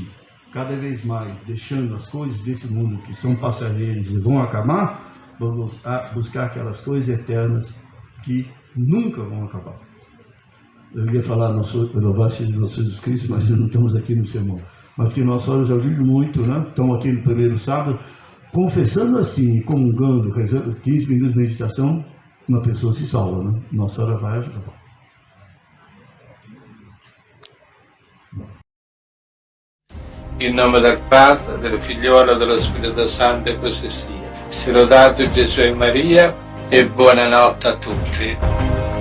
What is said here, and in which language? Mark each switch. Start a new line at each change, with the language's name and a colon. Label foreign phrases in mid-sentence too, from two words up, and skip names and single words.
Portuguese: Cada vez mais deixando as coisas desse mundo que são passageiras e vão acabar, vamos buscar aquelas coisas eternas que nunca vão acabar. eu ia falar louvado seja Jesus Cristo, mas não estamos aqui no sermão, mas que nossa hora já ajude muito, né? Estamos aqui no primeiro sábado, confessando assim, comungando, rezando 15 minutos de meditação, uma pessoa se salva, né? Nossa hora vai ajudar.
Italian: In nome del Padre, del Figliolo e dello Spirito Santo, e così sia. Sia lodato Gesù e Maria, e buonanotte a tutti.